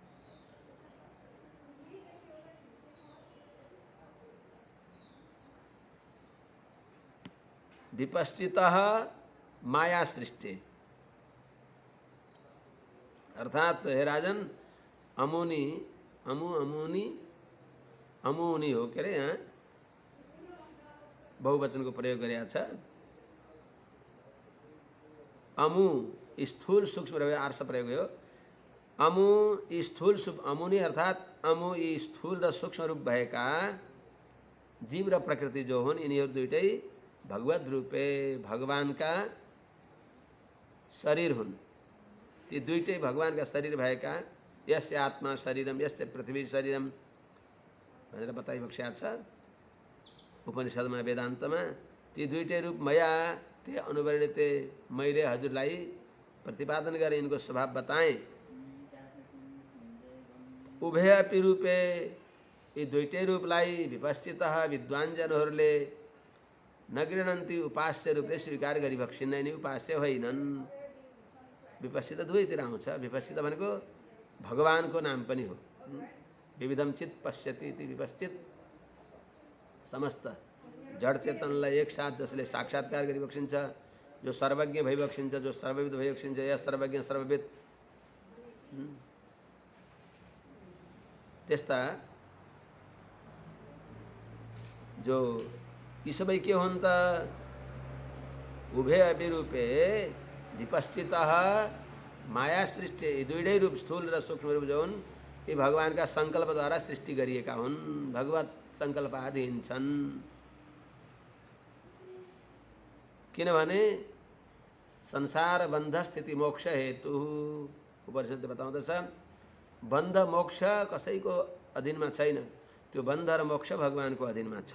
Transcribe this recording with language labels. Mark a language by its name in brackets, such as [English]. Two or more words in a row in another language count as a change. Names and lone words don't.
[Sanskrit] विपश्चितः माया सृष्टि, [Nepali] अर्थात हे राजन, अमुनि, अमुनि हो के अरे, यहाँ बहुवचन को प्रयोग गरेका छ। अमु स्थूल सूक्ष्म रहे आर्ष प्रयोग हो। अमु स्थूल अमुनि अर्थात अमु यी स्थूल र सूक्ष्म रूप भएका जीव र प्रकृति जो हुन्, यिनीहरू दुईटै [Sanskrit] भगवत रूपे [Nepali] भगवानका शरीर हुन्। ती दुईटै भगवानका शरीर भएका, [Sanskrit] यस्य आत्मा शरीरम यस्य पृथ्वी शरीरम, [Nepali] भनेर बताइबक्स्याएको छ उपनिषदमा वेदान्तमा। ती दुईटै रूप [Sanskrit] मया ते अनुवर्णिते, [Nepali] मैले हजुरलाई प्रतिपादन गरेँ, यिनको स्वभाव बताएँ। [Sanskrit] उभयपि रूपे, [Nepali] यी दुईटै रूपलाई विपश्चितः विद्वानजनहरूले [Sanskrit] न गृह्णन्ति, [Nepali] उपास्य रूपले स्वीकार गरिबक्सिन्न, यिनी उपास्य होइनन्। विपश्चित दुवैतिर आउँछ। विपश्चित भनेको भगवानको नाम पनि हो। [Sanskrit] विविधम चित पश्यति इति विपश्चित, [Nepali] समस्त जड चेतनलाई एकसाथ जसले साक्षात्कार गरिबक्सिन्छ, जो सर्वज्ञ भइबक्सिन्छ, जो सर्वविद भइबक्सिन्छ, या सर्वज्ञ सर्वविद, त्यस्ता जो यी सबै के हुन् त? [Sanskrit] उभयपि रूपे विपश्चितः माया सृष्टि, [Nepali] यी दुईटै रूप स्थूल र सूक्ष्म रूप जो हुन्, यी भगवानका सङ्कल्पद्वारा सृष्टि गरिएका हुन्, भगवत सङ्कल्पाधीन छन्। किनभने [Sanskrit] संसार बन्ध स्थिति मोक्ष हेतु, [Nepali] उपनिषदले बताउँदछ बन्ध मोक्ष कसैको अधीनमा छैन, त्यो बन्ध र मोक्ष भगवानको अधीनमा छ।